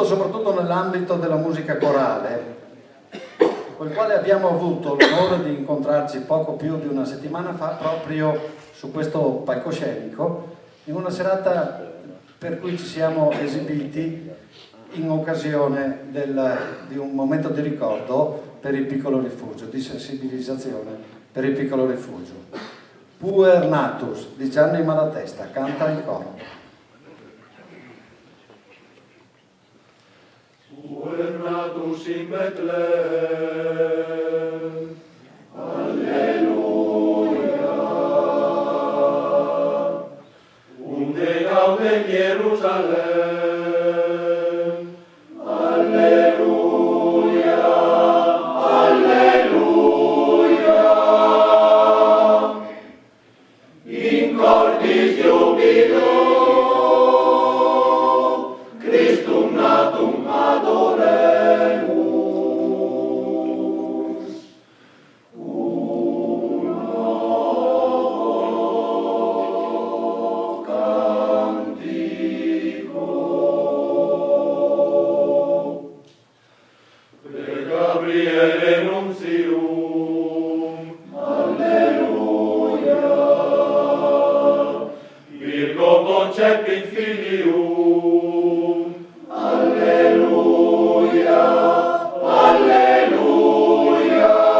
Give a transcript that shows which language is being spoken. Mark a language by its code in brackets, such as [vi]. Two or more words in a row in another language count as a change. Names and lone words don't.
[it] soprattutto nell'ambito della musica corale, con il quale abbiamo avuto l'onore di incontrarci poco più di una settimana fa proprio su questo palcoscenico, in una serata per cui ci siamo esibiti in occasione di un momento di ricordo per il piccolo rifugio, di sensibilizzazione per il piccolo rifugio. Puer Natus di Gianni Malatesta, canta il coro. [la] Puer natus in Betlem, Alleluia. Unde gaude Jerusalem, Alleluia, Alleluia. In cordis jubilo, Christum natum adoremus. Uno cantico. Pre Gabriele nuntium, Alleluia. Virgo concepit filium, Alleluia, Alleluia.